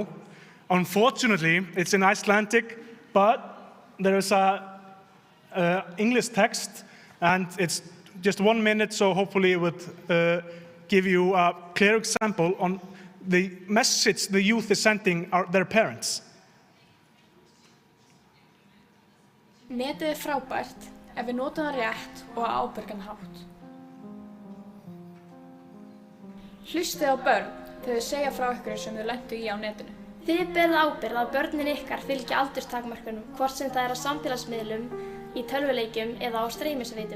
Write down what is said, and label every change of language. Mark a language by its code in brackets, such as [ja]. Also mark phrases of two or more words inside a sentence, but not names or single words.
[en] Unfortunately, it's in Icelandic, but there is a English text, and it's just 1 minute, so hopefully it would give you a clear example on the message the youth is sending their parents. [is] Netið frábært ef við notum það rétt og á ábyrgan hátt. Hlustið á börn þegar þau segja frá ykkur sem þau lentu í á netinu. Þið berið ábyrgð að börnin ykkar fylgja aldurstakmörkunum, hvort sem það á samfélagsmiðlum, í tölvuleikjum eða á streymisveitum.